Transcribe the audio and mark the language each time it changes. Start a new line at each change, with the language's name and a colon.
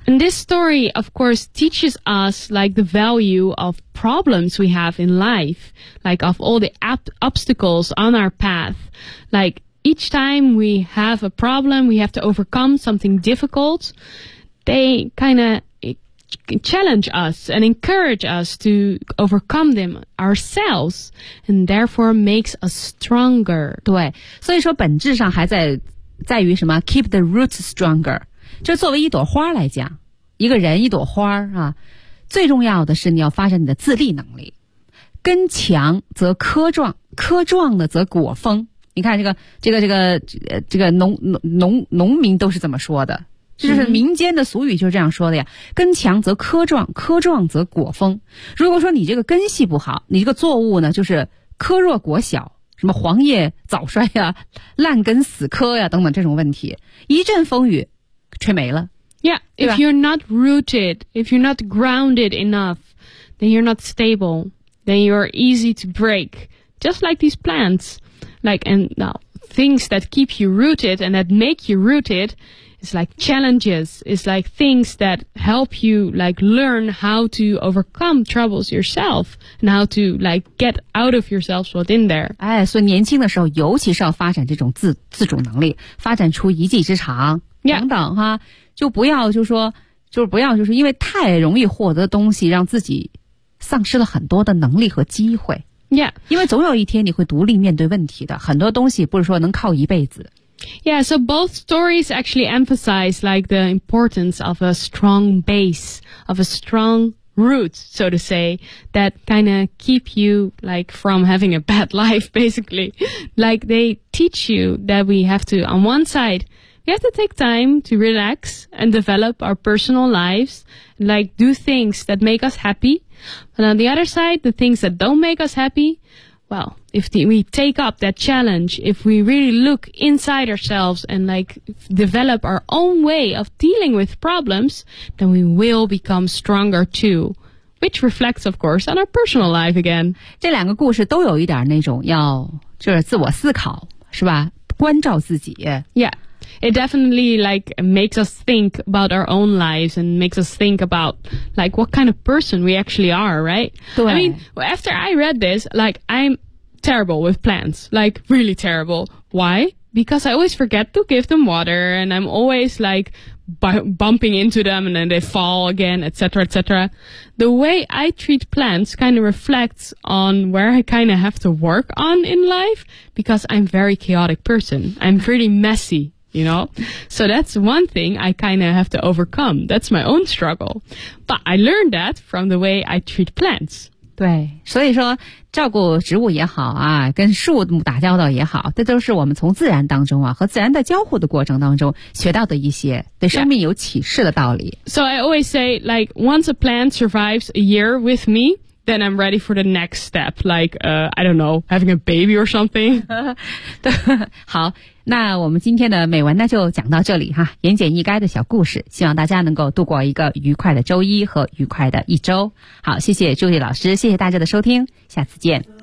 English: And this story, of course, teaches us like the value of problems we have in life, like of all the obstacles on our path, likeEach time we have a problem, we have to overcome something difficult, they kind of challenge us and encourage us to overcome them ourselves, and therefore makes us stronger.
Chinese: 对，所以说本质上还在于什么 ?
English: keep the roots stronger.
Chinese: 就作为一朵花来讲，一个人一朵花啊，最重要的是你要发展你的自立能力。根强则科壮，科壮的则果丰。你看这个农民都是这么说的，就是民间的俗语就是这样说的呀。根强则科壮，科壮则果丰。如果说你这个根系不好，你这个作物呢就是科弱果小，什么黄叶早衰呀、烂根死科呀等等这种问题，一阵风雨吹没了。
English: Yeah, if you're not rooted, if you're not grounded enough, then you're not stable, then you're easy to break, just like these plants. Like, and now, things that keep you rooted and that make you rooted is like challenges, is like things that help you, like, learn how to overcome troubles yourself and how to, like, get out of yourself what's in there.
Chinese: 哎，所以年轻的时候，尤其是要发展这种自主能力，发展出一技之长、
English: yeah.
Chinese: 等等哈，就不要就说，就是不要就是因为太容易获得东西，让自己丧失了很多的能力和机会。
English: Yeah.
Chinese: 因为总有一天你会独立面对问题的，很多东西不是说能靠一辈子。
English: Yeah, so both stories actually emphasize like the importance of a strong base, of a strong root, so to say, that kind of keep you like from having a bad life, basically. Like they teach you that we have to, on one side, we have to take time to relax and develop our personal lives, like do things that make us happy,But on the other side, the things that don't make us happy, well, if we take up that challenge, if we really look inside ourselves and like develop our own way of dealing with problems, then we will become stronger too, which reflects, of course, on our personal life again.
Chinese: 这两个故事都有一点那种要就是自我思考，是吧？关照自己。
English: Yeah. It definitely like makes us think about our own lives and makes us think about like what kind of person we actually are, right?
Chinese: 对
English: I mean, after I read this, like I'm terrible with plants, like really terrible. Why? Because I always forget to give them water and I'm always like bumping into them and then they fall again, etc., etc. The way I treat plants kind of reflects on where I kind of have to work on in life because I'm a very chaotic person. I'm pretty messy. You know, so that's one thing I kind of have to overcome. That's my own struggle. But I learned that from the way I treat plants.
Chinese: 对，所以说照顾植物也好啊，跟树木打交道也好，这都是我们从自然当中啊和自然的交互的过程当中学到的一些对生命有启示的道理。
English: Yeah. So I always say, like, once a plant survives a year with me,then I'm ready for the next step, like, I don't know, having a baby or something.
Chinese: 好，那我们今天的美文呢就讲到这里哈，言简意赅的小故事，希望大家能够度过一个愉快的周一和愉快的一周。好，谢谢朱莉老师，谢谢大家的收听，下次见。